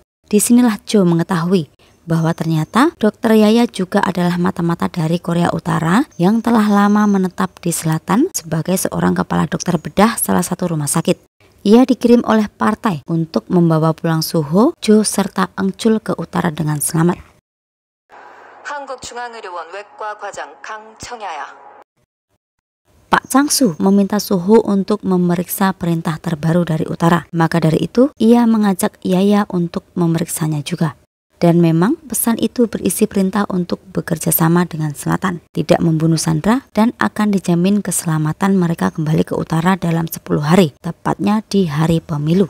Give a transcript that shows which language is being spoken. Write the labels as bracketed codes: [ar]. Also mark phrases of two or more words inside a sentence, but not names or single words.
[id] Disinilah Jo mengetahui bahwa ternyata Dokter Yaya juga adalah mata-mata dari Korea Utara yang telah lama menetap di selatan sebagai seorang kepala dokter bedah salah satu rumah sakit. Ia dikirim oleh partai untuk membawa pulang Suho, Jo serta Engchul ke utara dengan selamat. [ko] 한국중앙의료원 외과 과장 강청야야. [id] Pak Changsu meminta Suho untuk memeriksa perintah terbaru dari utara. Maka dari itu, ia mengajak Yaya untuk memeriksanya juga. Dan memang pesan itu berisi perintah untuk bekerja sama dengan selatan, tidak membunuh Sandra, dan akan dijamin keselamatan mereka kembali ke utara dalam 10 hari, tepatnya di hari pemilu.